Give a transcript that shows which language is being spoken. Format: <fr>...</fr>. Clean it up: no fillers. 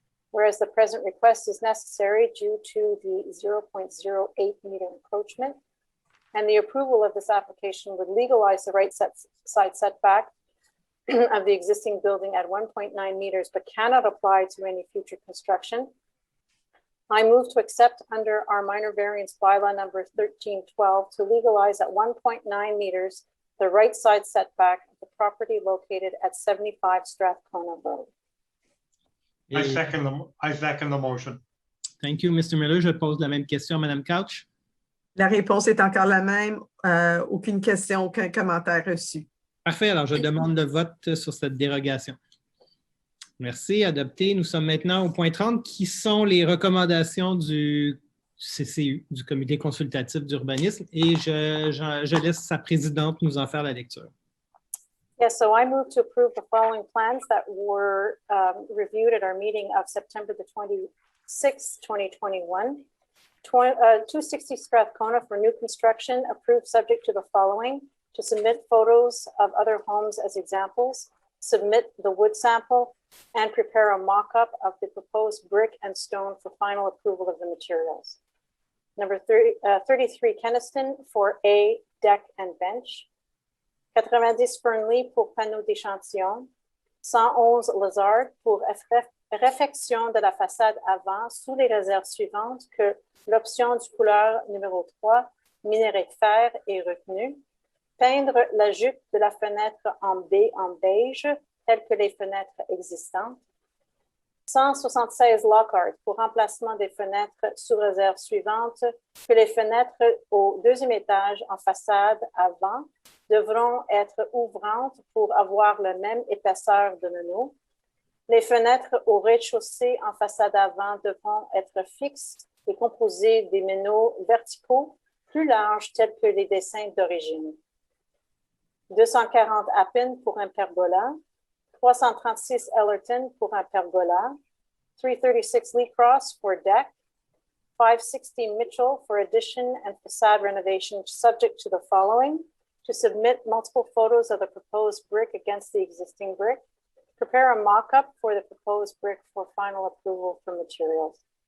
<en>Whereas the present request is necessary due to the 0.08 meter encroachment, and the approval of this application would legalize the right side setback of the existing building at 1.9 meters, but cannot apply to any future construction. I move to accept under our minor variance bylaw number 1312 to legalize at 1.9 meters the right side setback of the property located at 75 Strathcona Road. I second the motion. Thank you, Mr. Miller.</en> <fr>Je pose la même question à Mme Couch. La réponse est encore la même. Aucune question, aucun commentaire reçu. Parfait. Alors, je demande le vote sur cette dérogation. Merci. Adopté. Nous sommes maintenant au point 30, qui sont les recommandations du CCU, du Comité consultatif d'urbanisme, et je laisse sa présidente nous en faire la lecture.</fr> <en>Yes, so I move to approve the following plans that were reviewed at our meeting of September the 26th, 2021. 260 Strathcona for new construction, approved subject to the following: to submit photos of other homes as examples, submit the wood sample, and prepare a mock-up of the proposed brick and stone for final approval of the materials. Number 33 Kenaston for A, deck and bench.</en> <fr>90 Fernley pour panneau d'échantillon. 111 Lazard pour réfection de la façade avant sous les réserves suivantes que l'option du couleur numéro 3, minerai de fer, est retenue. Peindre la jupe de la fenêtre en beige, telles que les fenêtres existantes. 176 Lockhart pour remplacement des fenêtres sous réserve suivante, que les fenêtres au deuxième étage en façade avant devront être ouvrantes pour avoir la même épaisseur de meneaux. Les fenêtres au rez-de-chaussée en façade avant devront être fixes et composées des meneaux verticaux plus larges tels que les dessins d'origine. 240 Appin pour un pergola. 336 Ellerton pour un pergola.</fr> <en>336 Lee Cross for deck. 560 Mitchell for addition and facade renovation subject to the following: to submit multiple photos of the proposed brick against the existing brick. Prepare a mock-up for the proposed brick for final approval for materials.</en>